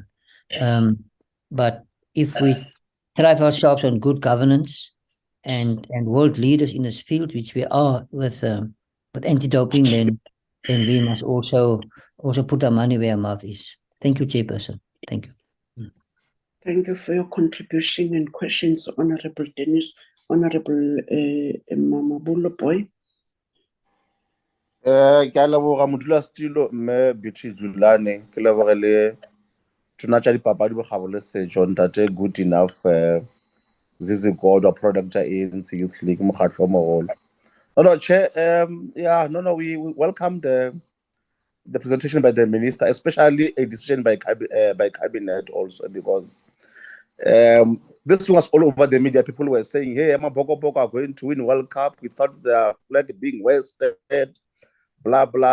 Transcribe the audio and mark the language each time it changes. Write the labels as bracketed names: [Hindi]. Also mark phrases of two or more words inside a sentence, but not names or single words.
[English] But if we thrive ourselves on good governance and world leaders in this field, which we are with anti-doping, then we must also put our money where our mouth is. Thank you, Chairperson. Thank you. Thank you for your contribution and questions, Honorable Dennis. Honorable Mamabolo Boy. [Northern Sotho] Ke a leboga modulasetulo mme Beauty Dlulane, ke lebogele tona tša dipapadi bogabo le setšo ntate Good Enough Zizi Godwa product ANC Youth League mokgatlo o mogolo. [English] No, Chair, we welcome the presentation by the Minister, especially a decision by Cabinet also, because this was all over the media. People were saying, hey, Boko are going to win World Cup. We thought the flag being wasted, blah, blah.